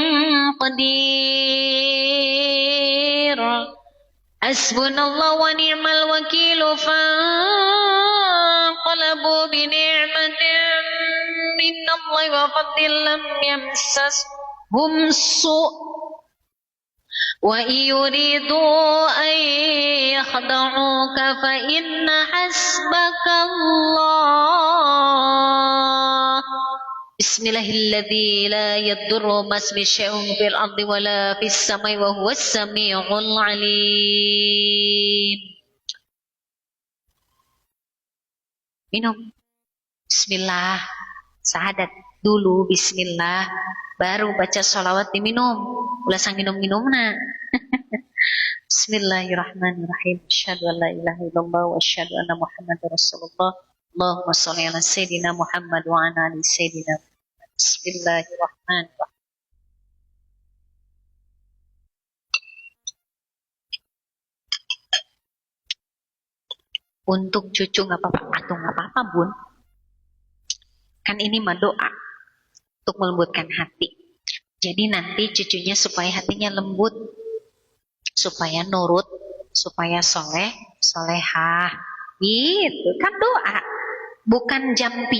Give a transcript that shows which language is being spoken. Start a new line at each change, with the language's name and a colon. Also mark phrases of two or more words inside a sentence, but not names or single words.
Arabic: قدير حسبنا الله ونعم الوكيل فانقلبوا بنعمة من الله وفضل لم يمسسهم سوء وإن يريدوا أن يخدعوك فإن حسبك الله بسم الله الذي لا يضر مع اسمه شيء في الأرض ولا في السماء وهو السميع العليم.
Indonesian: Minum.
Arabic: Bismillah.
Indonesian: Sahadat dulu bismillah, baru baca sholawat diminum.
Sundanese: Ulah sang minum-minumna.
Arabic: بسم الله الرحمن الرحيم. أشهد أن لا إله إلا الله وأشهد أن محمدا رسول الله. اللهم صل على سيدنا محمد وعلى آل سيدنا محمد. بسم الله الرحمن الرحيم.
Indonesian: Untuk cucu nggak apa-apa atau nggak apa-apa bun, kan ini mah doa untuk melembutkan hati. Jadi nanti cucunya supaya hatinya lembut, supaya nurut, supaya soleh, solehah, gitu kan doa, bukan jampi.